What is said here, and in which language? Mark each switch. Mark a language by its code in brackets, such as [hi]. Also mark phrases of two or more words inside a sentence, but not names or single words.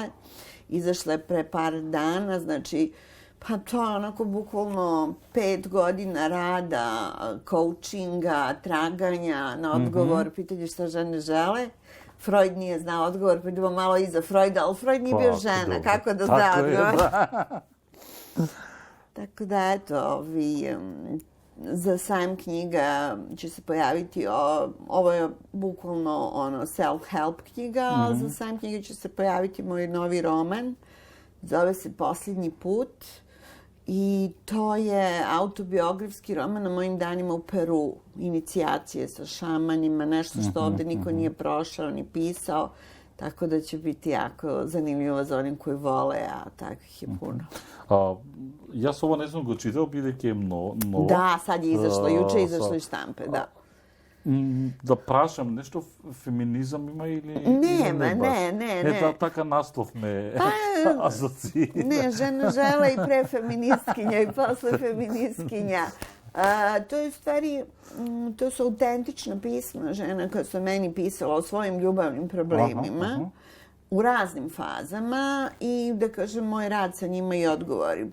[sr] Izašla je pre par dana, znači pa to je onako bukvalno 5 godina rada, coachinga, traganja na odgovor, pitanje šta žene žele. Freud nije znao odgovor, pa idemo malo iza Freuda, ali Freud nije bio žena, kako da zna odgovor. Tako da, eto, za sajam knjiga će se pojaviti, ovo je bukvalno self-help knjiga, a za sajam knjiga će se pojaviti moj novi roman, zove se Posljednji put i to je autobiografski roman o mojim danima u Peru, inicijacije sa šamanima, nešto što ovde niko nije prošao ni pisao, tako da će biti jako zanimljivo za onim koji vole, a takvih je puno. [mk] Јас ова не сум го читал, бидејќи е ново. Да, [sr] sad je izašlo, juče je izašlo iz štampe, da. [mk] Да прашам, нешто феминизам има или... Нема, не. Не, така наслов ме асоцира. [sr] Ne, žena žela i pre feministkinja i posle feministkinja. To je u stvari, to su autentična pisma žena koja su meni pisala o svojim ljubavnim problemima u raznim fazama i da kažem moj rad sa njima i odgovori.